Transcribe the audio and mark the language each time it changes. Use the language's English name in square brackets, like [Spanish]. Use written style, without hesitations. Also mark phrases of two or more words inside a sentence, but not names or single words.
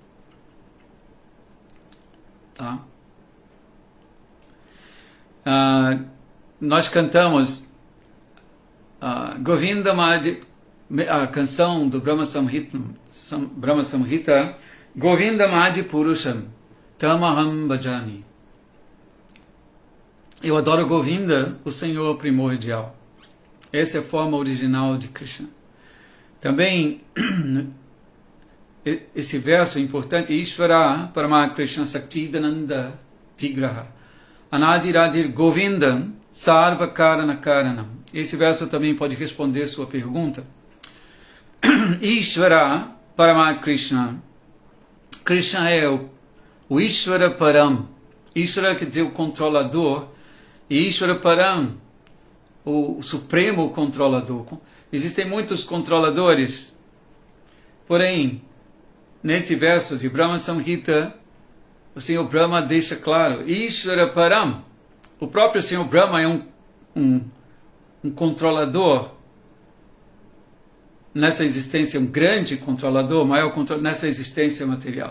[Portuguese] Tá? Nós cantamos Govinda Madhi, a canção do Brahma Samhita, [Sanskrit] Govinda Madhi Purusham, Tamaham Bhajani. [Portuguese] Eu adoro Govinda, o Senhor primordial. Essa é a forma original de Krishna. Também, esse verso é importante, [Sanskrit] Ishvara Paramakrishna Saktidananda Vigraha Anadiradir Govindam Sarva Karana Karanam. [Portuguese] Esse verso também pode responder sua pergunta. [Sanskrit] Ishvara Paramakrishna. [Portuguese] Krishna é o [Sanskrit] Ishvara Param. [Portuguese] Ishvara quer dizer o controlador, e [Sanskrit] Ishvara Param, [Portuguese] o supremo controlador. Existem muitos controladores, porém, nesse verso de Brahma Samhita, o Senhor Brahma deixa claro, [Sanskrit] Ishvara Param, [Portuguese] o próprio Senhor Brahma é um controlador nessa existência, um grande controlador, maior controlador nessa existência material.